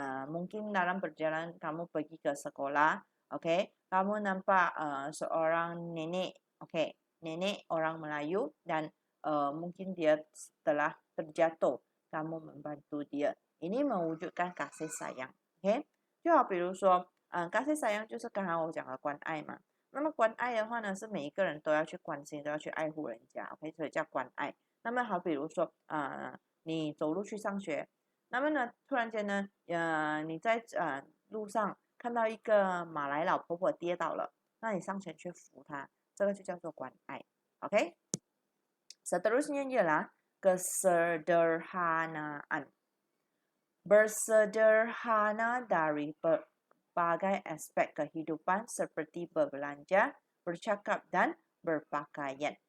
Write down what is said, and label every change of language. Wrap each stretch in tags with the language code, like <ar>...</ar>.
<ms>mungkin dalam perjalanan kamu pergi ke sekolah, okay, kamu nampak seorang nenek, okay, nenek orang Melayu dan mungkin dia telah terjatuh, kamu membantu dia. ini mewujudkan kasih sayang。</ms> <zh>OK， 就好比如说，kasih sayang就是刚刚我讲的关爱嘛。那么关爱的话呢，是每一个人都要去关心，都要去爱护人家，OK，所以叫关爱。那么好比如说，你走路去上学，那么呢，突然间呢，你在路上看到一个马来老婆婆跌倒了，那你上前去扶她，这个就叫做关爱，OK。</zh> <ms>Seterusnya ialah kesederhanaan. Bersederhana dari berbagai aspek kehidupan seperti berbelanja, bercakap dan berpakaian.</ms>